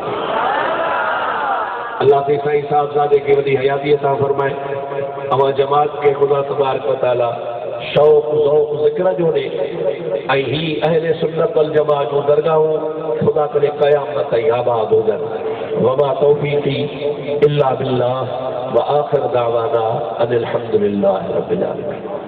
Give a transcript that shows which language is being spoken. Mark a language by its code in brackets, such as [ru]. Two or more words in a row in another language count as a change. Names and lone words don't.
[sd] अल्लाह ते साईं साहिबज़ादे खे वॾी हयाती अता फरमाए। अवां जमात खे ख़ुदा [ar] تبارك وتعالى [sd] शौक़ ज़ौक़ ज़िक्र जो ॾे, ऐं ही [ar] أهل السنة والجماعة [sd] जूं दरगाहूं ख़ुदा करे क़यामत ताईं आबाद हुजनि। [ar] وما توفيقي إلا بالله وآخر دعوانا أن الحمد لله رب العالمين.